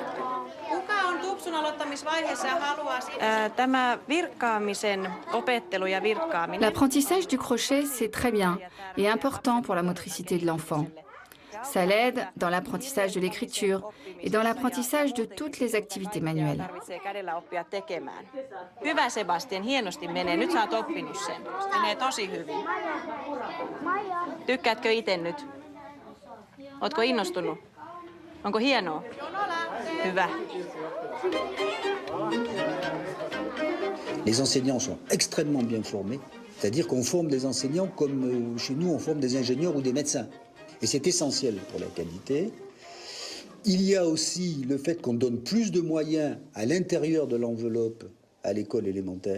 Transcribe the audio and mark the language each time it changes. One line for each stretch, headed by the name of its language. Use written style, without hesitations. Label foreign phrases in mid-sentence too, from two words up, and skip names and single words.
Finnish: Kuka on tupsun aloittamisvaiheessa ja haluaa... Tämä virkkaamisen opettelu ja virkkaaminen...
French: L'apprentissage du crochet, c'est très bien et important pour la motricité de l'enfant. Ça l'aide dans l'apprentissage de l'écriture et dans l'apprentissage de toutes les activités manuelles.
Finnish: Hyvä Sebastian, hienosti menee. Nyt sä oot oppinut sen. Menee tosi hyvin. Tykkäätkö itse nyt? Ootko innostunut? Onko hienoa? Hyvä.
French: Les enseignants sont extrêmement bien formés, c'est-à-dire qu'on forme des enseignants comme chez nous on forme des ingénieurs ou des médecins. Et c'est essentiel pour la qualité. Il y a aussi le fait qu'on donne plus de moyens à l'intérieur de l'enveloppe à l'école élémentaire.